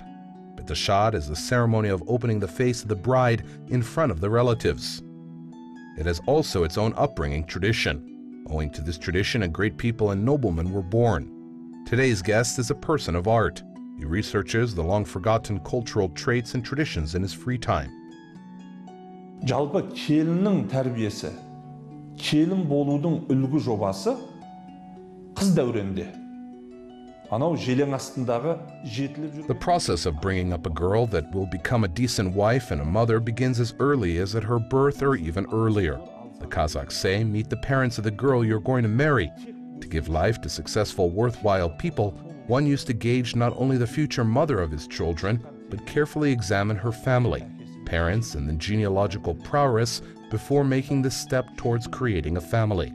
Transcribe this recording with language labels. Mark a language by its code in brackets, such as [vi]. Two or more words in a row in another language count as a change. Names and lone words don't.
[en] Betashar is the ceremony of opening the face of the bride in front of the relatives. It has also its own upbringing tradition. Owing to this tradition, a great people and noblemen were born. Today's guest is a person of art. He researches the long-forgotten cultural traits and traditions in his free time. [kk] Жалпы келіннің тәрбиесі, келін болудың үлгі жобасы қыз дәуренде. Анау желең астындағы жетіліп жүрген. [en] The process of bringing up a girl that will become a decent wife and a mother begins as early as at her birth or even earlier. The Kazakhs say, meet the parents of the girl you're going to marry. To give life to successful, worthwhile people, one used to gauge not only the future mother of his children, but carefully examine her family, parents, and the genealogical prowess before making the step towards creating a family.